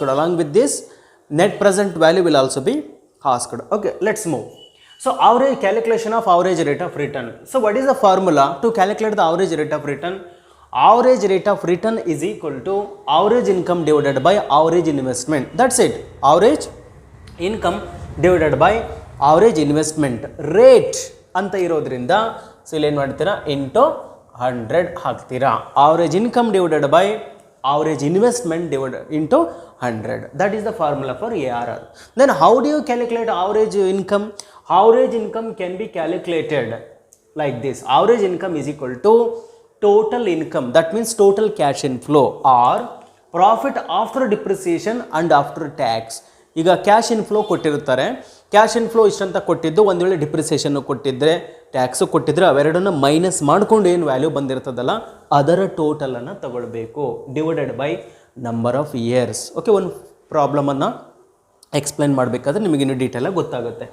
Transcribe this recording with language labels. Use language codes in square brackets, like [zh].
[en] Along with this net present value will also be asked. Okay, let's move. So average calculation of average rate of return. So what is the formula to calculate the average rate of return? Average rate of return is equal to average income divided by average investment. That's it. Average income divided by average investment rate [kn] ಅಂತ ಇರೋದ್ರಿಂದ so ಇಲ್ಲಿ ಏನು ಮಾಡ್ತೀರಾ into 100 ಹಾಕ್ತೀರಾ. [en] Average income divided by average investment divided into 100. That is the formula for ARR. Then how do you calculate average income? Average income can be calculated like this. Average income is equal to total income, that means total cash inflow, or profit after depreciation and after tax. [kn] ಈಗ cash inflow ಕೊಟ್ಟಿರ್ತಾರೆ, cash inflow ಇಷ್ಟಂತ ಕೊಟ್ಟಿದ್ದು, ಒಂದು ವೇಳೆ depreciation ಕೊಟ್ಟಿದ್ದರೆ tax ಕೊಟ್ಟಿದ್ರೆ ಅವೆರಡನ್ನು minus ಮಾಡ್ಕೊಂಡು ಏನು ವ್ಯಾಲ್ಯೂ ಬಂದಿರ್ತದಲ್ಲ ಅದರ ಟೋಟಲನ್ನು ತಗೊಳ್ಬೇಕು divided by number of years. Okay, ಒಂದು ಪ್ರಾಬ್ಲಮನ್ನು ಎಕ್ಸ್ಪ್ಲೇನ್ ಮಾಡಬೇಕಾದ್ರೆ ನಿಮಗೆ ಇನ್ನೂ ಡೀಟೇಲಾಗಿ ಗೊತ್ತಾಗುತ್ತೆ.